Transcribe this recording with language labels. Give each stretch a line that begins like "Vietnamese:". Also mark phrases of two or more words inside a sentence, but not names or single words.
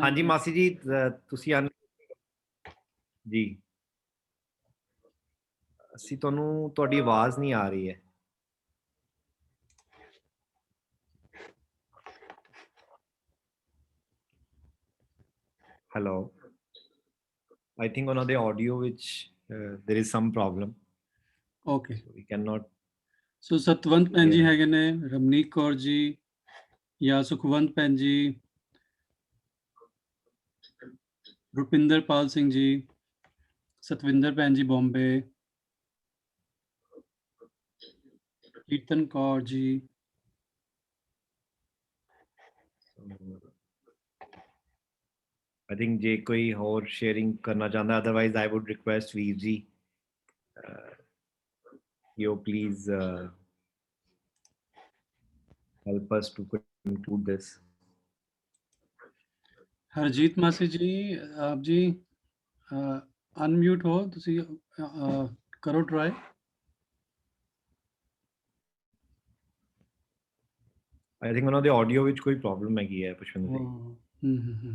Punjabi: ਹਾਂਜੀ ਮਾਸੀ ਜੀ, ਤੁਸੀਂ ਜੀ, ਅਸੀਂ ਤੁਹਾਨੂੰ, ਤੁਹਾਡੀ ਆਵਾਜ਼ ਨਹੀਂ ਆ ਰਹੀ ਹੈ। ਹੈਲੋ,
English: I think
Punjabi: ਉਹਨਾਂ ਦੇ ਆਡੀਓ ਵਿੱਚ
English: there is some problem. Okay. So we cannot.
Punjabi: ਸੋ ਸਤਵੰਤ ਭੈਣ ਜੀ ਹੈਗੇ ਨੇ, ਰਮਨੀਕ ਕੌਰ ਜੀ ਜਾਂ ਸੁਖਵੰਤ ਭੈਣ ਜੀ, ਰੁਪਿੰਦਰਪਾਲ ਸਿੰਘ ਜੀ, ਸਤਵਿੰਦਰ ਭੈਣ ਜੀ ਬੰਬੇ, ਕੀਰਤਨ ਕੌਰ ਜੀ।
English: I think
Punjabi: ਜੇ ਕੋਈ ਹੋਰ ਸ਼ੇਅਰਿੰਗ ਕਰਨਾ ਚਾਹੁੰਦਾ,
English: otherwise I would request
Punjabi: ਵੀਰ ਜੀ,
English: you please help us to conclude this.
Punjabi: ਹਰਜੀਤ ਮਾਸੀ ਜੀ, ਆਪ ਜੀ ਅਨਮਿਊਟ ਹੋ, ਤੁਸੀਂ ਕਰੋ ਟਰਾਈ।
English: I think
Punjabi: ਉਹਨਾਂ ਦੇ ਆਡੀਓ ਵਿੱਚ ਕੋਈ ਪ੍ਰੋਬਲਮ ਹੈਗੀ ਹੈ ਪੁਸ਼ਪਿੰਦਰ ਜੀ।